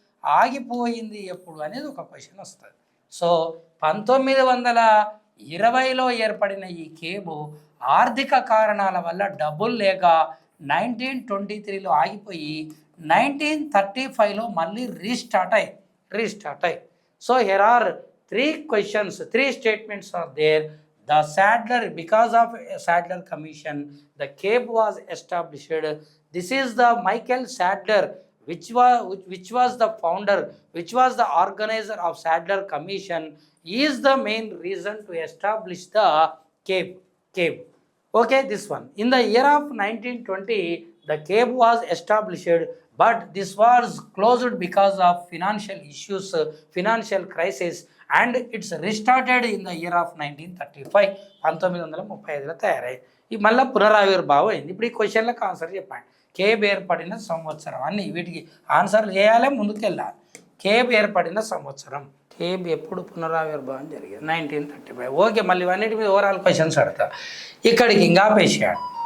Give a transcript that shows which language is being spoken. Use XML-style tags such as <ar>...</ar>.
<te>ఆగిపోయింది ఎప్పుడు అనేది ఒక క్వశ్చన్ వస్తుంది. సో 1920 20లో ఏర్పడిన ఈ కేబు ఆర్థిక కారణాల వల్ల డబ్బులు లేక 1923లో ఆగిపోయి 1935లో మళ్ళీ రీస్టార్ట్ అయ్యి.</te> <en>So here are 3 questions, 3 statements are there. The Sadler, because of Sadler Commission, the CAPE was established. This is the Michael Sadler, which was the founder, which was the organizer of Sadler Commission, is the main reason to establish the CAPE. Okay, this one. In the year of 1920, the CAPE was established, but this was closed because of financial issues, financial crisis, and it's restarted in the year of 1935.</en> <te>1935లో తయారై ఈ మళ్ళీ పునరావిర్భావం అయింది. ఇప్పుడు ఈ క్వశ్చన్లకు answer చెప్పండి. Cab ఏర్పడిన సంవత్సరం అన్ని వీటికి ఆన్సర్లు చేయాలి, ముందుకెళ్ళాలి. కేబ్ ఏర్పడిన సంవత్సరం, కేబ్ ఎప్పుడు పునరావిర్భావం జరిగింది? 1935. ఓకే, మళ్ళీ ఇవన్నిటి మీద ఓవరాల్ క్వశ్చన్స్ అడతా. ఇక్కడికి ఇంకా పేషాడు.</te>